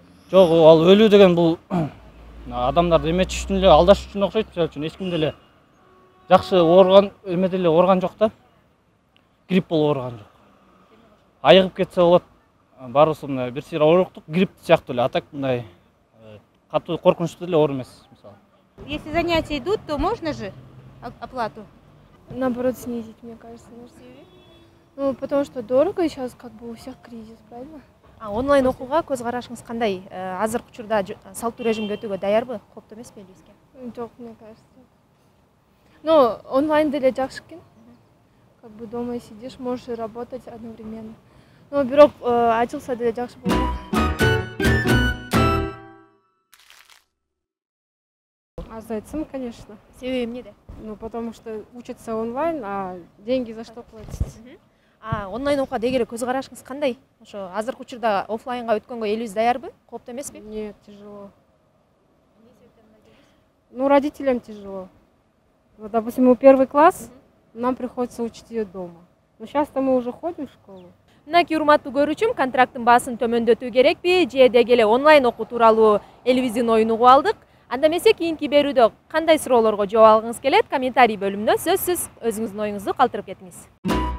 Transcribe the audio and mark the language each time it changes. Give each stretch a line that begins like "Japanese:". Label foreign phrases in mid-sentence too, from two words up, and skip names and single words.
Kyrgyz: Жок, ал өлүү деген бул адамдарды эметиш үчүн эле, алдаш үчүн окшойт. Мисалы үчүн эч ким деле жакшы ооруган, эме деле ооруган жок да. Грипп болуп ооруган жок. Айыгып кетсе болот. Баарыбыз мындай бир сыйра ооруктук, грипп сыяктуу эле, а так мындай катуу коркунучтуу деле оору эмес, мисалы.
Russian: Если занятия идут, то можно же оплату? Наоборот, снизить, мне кажется. Ну, потому что дорого, сейчас как бы у всех кризис, правильно?
Kyrgyz: Онлайн окууга көз карашыңыз кандай? Азыркы учурда салттуу режимге өтүүгө даярбы? Кооптуу эмеспи элибизге? Жок,
Russian: мне кажется. Ну,
Kyrgyz: онлайн деле жакшы экен.
Russian: Как бы дома сидишь, можешь работать одновременно.
Kyrgyz: Но бирок ачылса деле жакшы болот. Аз айтсам, конечно. Себеби эмнеде?
Russian: Ну, потому что учатся онлайн, а деньги за что платить?
Kyrgyz: Онлайн окууга дегеле көз карашыңыз кандай? Ошо азыркы учурда офлайнга өткөнгө элибиз даярбы? Кооптуу эмеспи?
Russian: Нет, тяжело. Ну, родителям тяжело. Вот, допустим, мы первый класс, нам приходится учить ее дома. Но сейчас-то мы уже ходим в школу.
Kyrgyz: Мынакей урматтуу көрүүчүм, контракттын баасын төмөндөтүү керекпи же дегеле онлайн окуу тууралуу элибиздин оюн угуп алдык. Анда эмесе кийинки берүүдө кандай суроолорго жооп алгыңыз келет? Комментарий бөлүмүнө сөзсүз өзүңүздүн оюңузду калтырып кетиңиз.